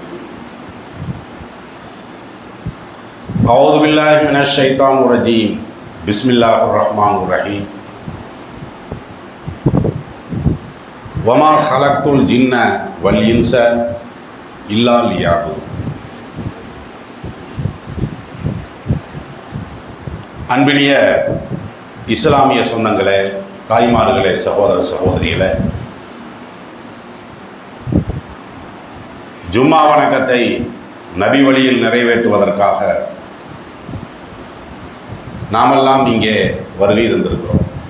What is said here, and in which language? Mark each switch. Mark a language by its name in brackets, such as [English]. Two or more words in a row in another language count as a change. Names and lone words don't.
[Arabic] أعوذ بالله من الشيطان الرجيم. بسم الله الرحمن الرحيم. وما خلقت الجن والإنس إلا ليعبدون. [Tamil] அன்பினிய இஸ்லாமிய சொந்தங்களே, தாய்மார்களே, சகோதர சகோதரிகளே, ஜும்மா வணக்கத்தை நபி வழியில் நிறைவேற்றுவதற்காக நாமெல்லாம் இங்கே வருகை தந்திருக்கிறோம்.